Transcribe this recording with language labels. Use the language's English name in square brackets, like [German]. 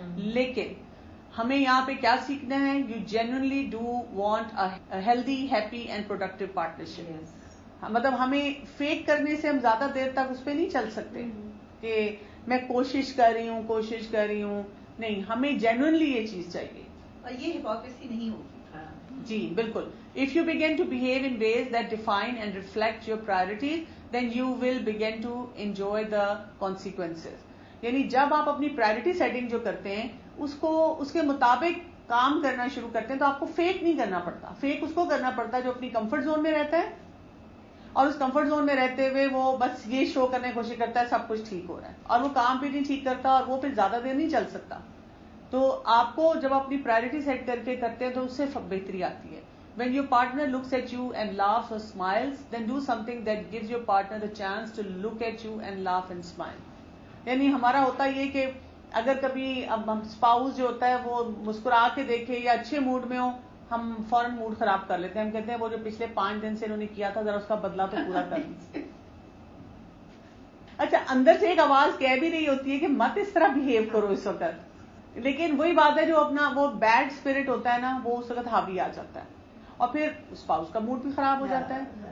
[Urdu] لیکن ہمیں یہاں پہ کیا سیکھنا ہے. [English] You genuinely do want a healthy happy and productive partnership. [Urdu] مطلب ہمیں فیک کرنے سے ہم زیادہ دیر تک اس پہ نہیں چل سکتے کہ میں کوشش کر رہی ہوں. نہیں, ہمیں جینوئنلی یہ چیز چاہیے اور یہ ہپوکریسی نہیں ہوگی. جی بالکل. [English] If you begin to behave in ways that define and reflect your priorities, then you will begin to enjoy the consequences. [Urdu] یعنی جب آپ اپنی پرائرٹی سیٹنگ جو کرتے ہیں اس کے مطابق کام کرنا شروع کرتے ہیں تو آپ کو فیک نہیں کرنا پڑتا. فیک اس کو کرنا پڑتا ہے جو اپنی کمفرٹ زون میں رہتا ہے اور اس کمفرٹ زون میں رہتے ہوئے وہ بس یہ شو کرنے کی کوشش کرتا ہے سب کچھ ٹھیک ہو رہا ہے اور وہ کام بھی نہیں ٹھیک کرتا اور وہ پھر زیادہ دیر نہیں چل سکتا. تو آپ کو جب اپنی پرائرٹی سیٹ کر کے کرتے ہیں تو اس سے بہتری آتی ہے. [English] When your partner looks at you and laughs or smiles, then do something that gives your partner the chance to look at you and laugh and smile. [Urdu] یعنی ہمارا ہوتا یہ کہ اگر کبھی اب ہم اسپاؤس جو ہوتا ہے وہ مسکرا کے دیکھے یا اچھے موڈ میں ہو, ہم فوراً موڈ خراب کر لیتے ہیں. ہم کہتے ہیں وہ جو پچھلے 5 دن سے انہوں نے کیا تھا ذرا اس کا بدلہ تو پورا کر لیجیے. اچھا, اندر سے ایک آواز کہہ بھی رہی ہوتی ہے کہ مت اس طرح بہیو کرو اس وقت, لیکن وہی بات ہے جو اپنا وہ بیڈ اسپرٹ ہوتا ہے نا وہ اس وقت حاوی آ جاتا ہے اور پھر اسپاؤس کا موڈ بھی خراب ہو جاتا ہے.